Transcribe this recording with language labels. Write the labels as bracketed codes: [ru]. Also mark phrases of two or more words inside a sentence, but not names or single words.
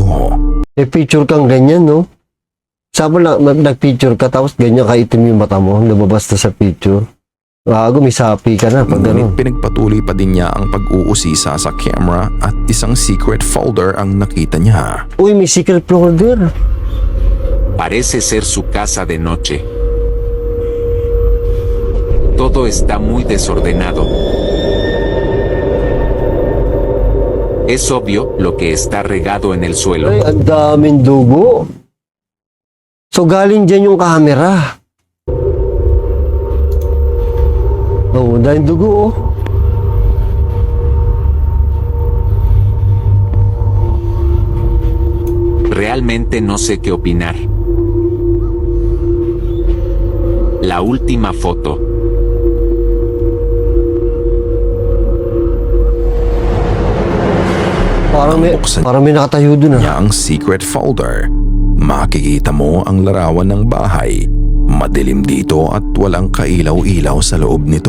[tl] May picture kang ganyan, no? Sabi lang, nag-picture ka tapos ganyan kaitim yung mata mo, lumabas na sa picture. Gago, may sapi ka na pag Ngunit gano'n. pinagpatuloy pa din niya ang pag-uusisa sa camera at isang [en] secret folder [tl] ang nakita niya. Uy, may [en] secret folder. [es] Parece ser su casa de noche. Todo está muy desordenado. Es obvio lo que está regado en el suelo. [tl] Ay, ang daming dugo. So, galing dyan yung camera. Oo, dahil dugo, oh. [es] Realmente no sé qué opinar. La última foto. [tl] Buksan Parang may nakatayo dun, ah. niya ang secret folder. Makikita mo ang larawan ng bahay. Madilim dito at walang kailaw-ilaw sa loob nito.